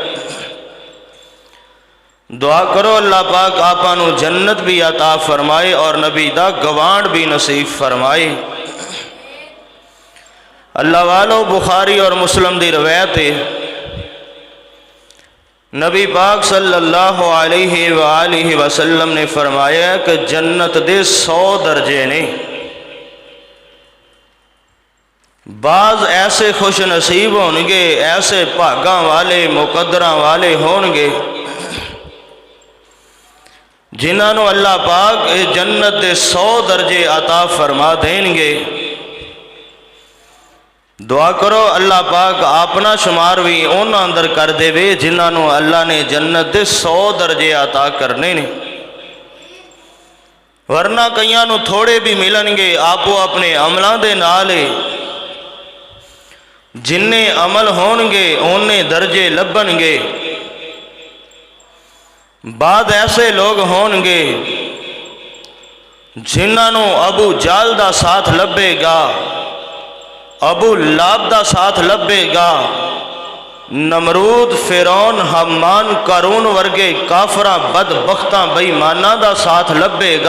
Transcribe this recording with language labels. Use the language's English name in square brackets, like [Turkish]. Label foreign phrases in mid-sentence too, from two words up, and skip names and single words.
[Punjabi] دعا کرو اللہ پاک آپاں نوں جنت بھی عطا فرمائے اور نبی دا گوانڈ بھی نصیب فرمائے. اللہ والو بخاری اور مسلم دی روایت ہے، نبی پاک [Arabic] صلى الله عليه وسلم [Punjabi] نے فرمایا کہ جنت دے 100 درجے نے. بعض ایسے خوش نصیب ہونگے، ایسے بھاگاں والے مقدراں والے ہونگے جنہاں نے اللہ پاک جنت دے 100 درجے عطا فرما دینگے. دعا کرو اللہ پاک اپنا شمار بھی انہاں نے اندر کر دیوے جنہاں نے اللہ نے جنت دے 100 درجے عطا کرنے نے. ورنہ کئیاں نوں تھوڑے بھی ملن گے آپو اپنے عملوں کے نال. جنے عمل ہون گے اُنے درجے لبھن گے. بعض ایسے لوگ ہونگے جنہاں نے ابو جہل دا ساتھ لبھے گا، ابو لہب دا ساتھ لبھے گا، نمرود، فرعون، ہامان، قارون ورگے کافراں بدبختاں بے ایماناں دا ساتھ لبھے گا.